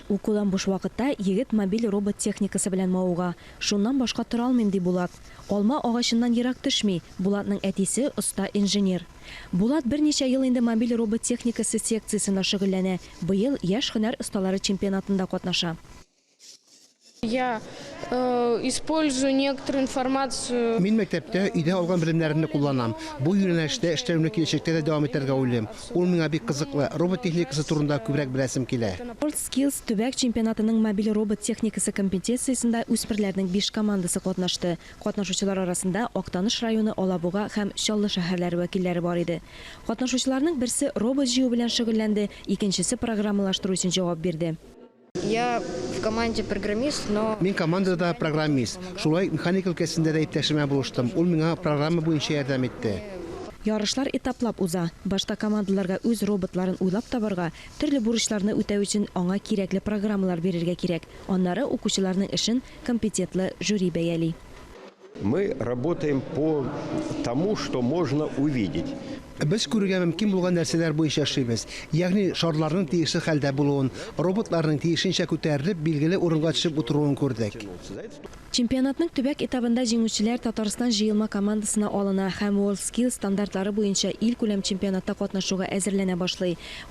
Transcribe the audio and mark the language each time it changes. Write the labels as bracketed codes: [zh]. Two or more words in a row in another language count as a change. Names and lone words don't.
[tt] Укудан буш вакытта егет мобиль робот техникасы белән мавыга. Шуннан башка тора алмыйм ди Булат. Алма агачыннан ерак төшми. Булатның әтисе оста инженер. Булат берничә ел инде мобиль робот техникасы секциясендә шөгыльләнә. Быел яшь һөнәр осталары чемпионатында катнаша. [ru] Я использую некоторую информацию. [tt] Мин мәктәптә өйдә алган белемнәрне кулланам. Бу юнәлештә эшләүне киләчәктә дә дәвам итәргә уйлыйм. Ул миңа бик кызыклы. Робот техникасы турында күбрәк беләсем килә. WorldSkills төбәк чемпионатының мобиль робот техникасы компетенциясендә үсмерләрнең 5 командасы катнашты. Катнашучылар арасында Актаныш районы, Алабуга һәм Чаллы шәһәрләре вәкилләре бар иде. Катнашучыларның берсе робот җыю белән шөгыльләнде, икенчесе программалаштыру өчен җавап бирде. [ru] Я в команде программист, но... [tt] Мин командада программист. Шулай механика өлкәсендә дә иптәшемә булыштым. Ул миңа программа буенча ярдәм итте. Ярышлар этаплап уза. Башта командаларга үз роботларын уйлап табарга, төрле бурычларны үтәү өчен аңа кирәкле программалар бирергә кирәк. Аннары укучыларның эшен компетентлы жюри бәяли. [ru] Мы работаем по тому, что можно увидеть. [tt] Без күрергә мөмкин булган нәрсәләр буенча эшлибез. Ягъни шарларның тиешле хәлдә булуын, роботларның тиешенчә күтәрелеп, билгеле урынга төшеп утыруын күрдек. Чемпионатның төбәк этабында җиңүчеләр Татарстан җыелма командасына алына һәм WorldSkills стандартлары буенча ил күләм чемпионатта катнашуга әзерләнә башлый.